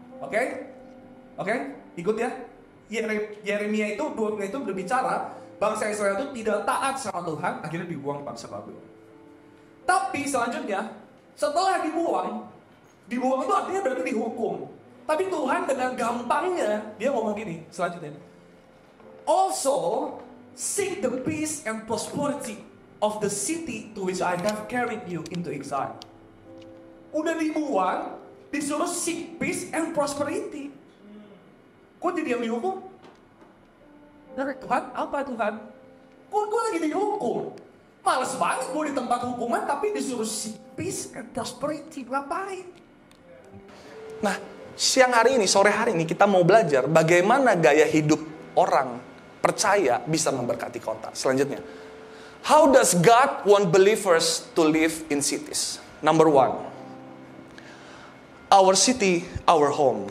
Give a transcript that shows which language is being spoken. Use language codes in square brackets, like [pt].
[id] Oke? Ikut ya. Yeremia itu berbicara bangsa Israel itu tidak taat sama Tuhan, akhirnya dibuang bangsa Babel. Tapi selanjutnya, setelah dibuang itu artinya berarti dihukum. Tapi Tuhan dengan gampangnya dia ngomong gini selanjutnya. [en] Also, seek the peace and prosperity of the city to which I have carried you into exile. [id] Udah dibuang, disuruh [en] seek peace and prosperity. [id] Kok jadi yang dihukum? Tuhan, apa Tuhan? Kok lagi dihukum? Males banget gue di tempat hukuman tapi disuruh [en] seek peace and prosperity. [id] Ngapain? Nah, sore hari ini kita mau belajar bagaimana gaya hidup orang percaya bisa memberkati kota. Selanjutnya, [en] how does God want believers to live in cities? Number 1, our city, our home.